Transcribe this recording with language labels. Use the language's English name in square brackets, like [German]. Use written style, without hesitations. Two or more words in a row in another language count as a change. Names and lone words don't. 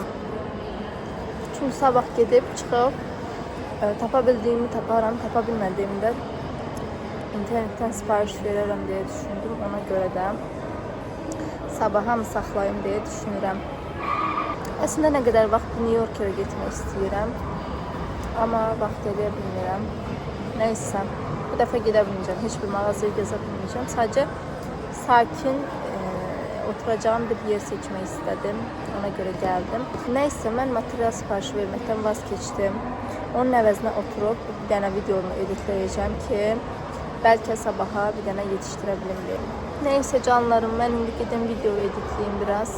[Turkish] Çünkü sabah gidip çıkıp tapabildiğimi taparım, tapabilmediğimde internetten sipariş veririm diye düşündüm. Ona göre de sabaha mı saklayayım diye düşünürüm. Aslında ne kadar vaxt New York'a gitmek istiyorum. [Azerbaijani] Ama vaxt eləyə bilmirəm. Neyse, bu dəfə gedə bilməyəcəm. Hiçbir mağazaya gəzə bilməyəcəm. [Turkish] Sadece sakin oturacağım bir yer seçmek istedim. Ona göre geldim. Neyse, ben material siparişi vermekten vazgeçtim. [Azerbaijani] Onun əvəzinə [Turkish] oturup [Azerbaijani] bir dənə [Turkish] videonu editleyeceğim ki belki sabaha bir dənə yetiştirebilirim. Neyse canlarım, ben indi gidin video editleyeyim biraz.